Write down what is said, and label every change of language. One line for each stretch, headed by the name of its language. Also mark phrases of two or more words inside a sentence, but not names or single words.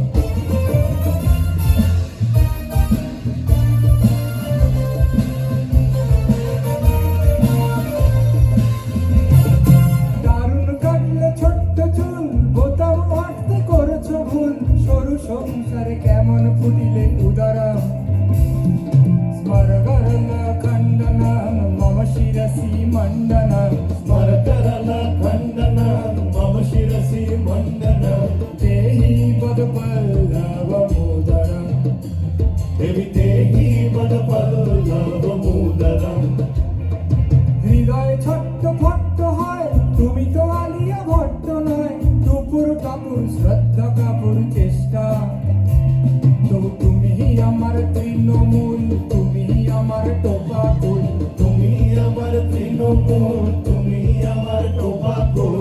Bangla: দারুণ কাটলে ছোট্ট চুল, বোতাম আটতে করেছো ভুল। সরু সংসারে কেমন ফুটিলে উদারাম।
Sanskrit: স্মরগরল খণ্ডনম মম শিরসি মণ্ডনম। स्मरकरल खण्डनं मम शिरसि मण्डनं। দেহি বদপল্লবমোদরম। देवि देहि वदपल्लवमोदरम्।
Bangla: হৃদয় ছোট্ট ফট্ট হয়, তুমি তো আলিয়া ভট্ট নয়। দুপুর কাপুর শ্রদ্ধা কাপুর চেষ্টা, তবু তুমি আমার তৃণমূল, তুমি আমার টোপা ফুল। তুমি আমার তৃণমূল, তুমি আমার টোপা ফুল।